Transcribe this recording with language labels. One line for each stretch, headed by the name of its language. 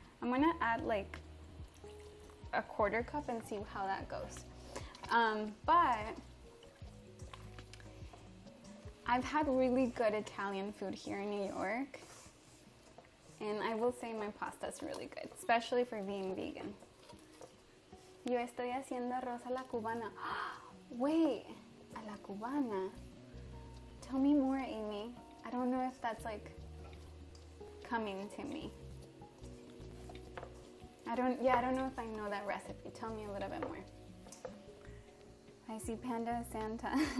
English: I'm gonna add like a 1/4 cup and see how that goes. But I've had really good Italian food here in New York, and I will say my pasta is really good, especially for being vegan.
Spanish: Yo estoy haciendo arroz a la cubana.
English: Wait,
Spanish: a la cubana.
English: Tell me more, Amy. I don't know if that's like coming to me. I don't know if I know that recipe. Tell me a little bit more. I see Panda Santa.